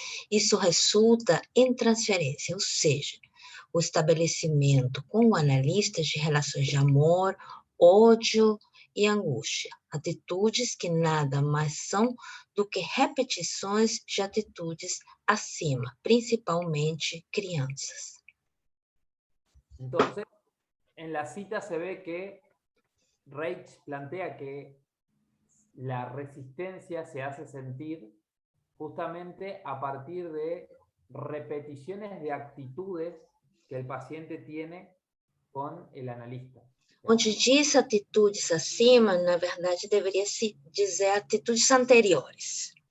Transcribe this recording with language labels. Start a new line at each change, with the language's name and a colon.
Portuguese: Isso resulta em transferência, ou seja, o estabelecimento com o analista de relações de amor, ódio e angústia. atitudes que nada mais são do que repetições de atitudes acima, principalmente crianças.
Spanish: Entonces, en la cita se ve que Reich plantea que la resistencia se hace sentir justamente a partir de repeticiones de actitudes que el paciente tiene con el analista.
Portuguese: Onde diz atitudes acima, na verdade deveria se dizer atitudes anteriores.